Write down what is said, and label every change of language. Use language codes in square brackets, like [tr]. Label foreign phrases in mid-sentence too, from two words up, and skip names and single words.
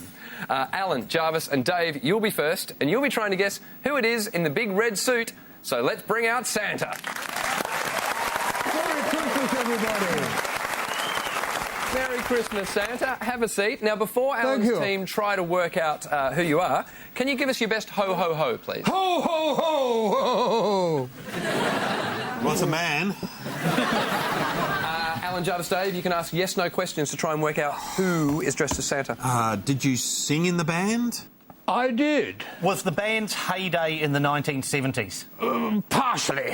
[en] Alan, Jarvis and Dave, you'll be first, and you'll be trying to guess who it is in the big red suit. So let's bring out Santa. Merry Christmas, everybody. Merry Christmas, Santa. Have a seat. Now, before Alan's team try to work out who you are, can you give us your best ho, ho, ho, please? Ho, ho, ho, ho, ho. Well, it's a man. Alan, Jarvis, Dave, you can ask yes-no questions to try and work out who is dressed as Santa. Did you sing in the band? I did. Was the band's heyday in the 1970s? Partially.